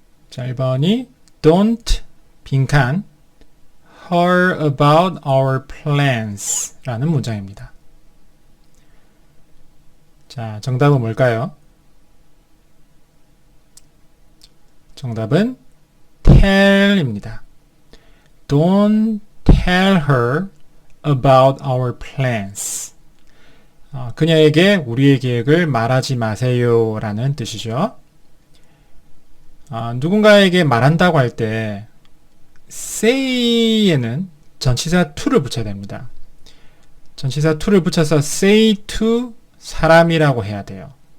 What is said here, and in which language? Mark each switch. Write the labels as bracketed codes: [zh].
[ko] 자, 1번이 [en] Don't [ko] 빈칸 [en] hear about our plans [ko] 라는 문장입니다. 자, 정답은 뭘까요? 정답은 tell입니다. [en] Don't tell her about our plans. [ko] 그녀에게 우리의 계획을 말하지 마세요 라는 뜻이죠. 누군가에게 말한다고 할 때 say에는 전치사 to를 붙여야 됩니다. 전치사 to를 붙여서 say to 사람이라고 해야 돼요.